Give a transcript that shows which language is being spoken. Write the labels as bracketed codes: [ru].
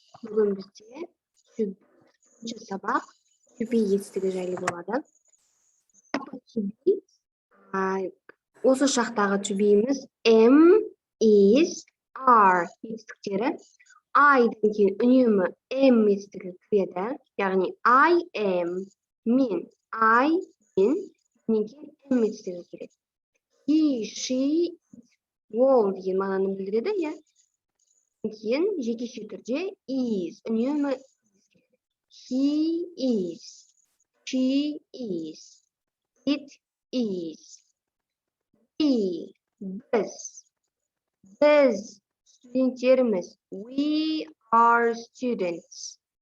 [kk] Бүгін бізде үшінші сабақ to be етістігі жайлы болады. To be, осы шақтағы to be'іміз am, is, are етістіктері. I-дан кейін үнемі am етістігі кіреді. Яғни [en] I am, [kk] мен, I, мен, кейін am етістігі келеді. He, she, ол деген мағынаны білдіреді, иә. Кейін жекеше түрде is үнемі [en] he is, she is, it is, [kk] we, біз студенттеріміз, [en] we are students.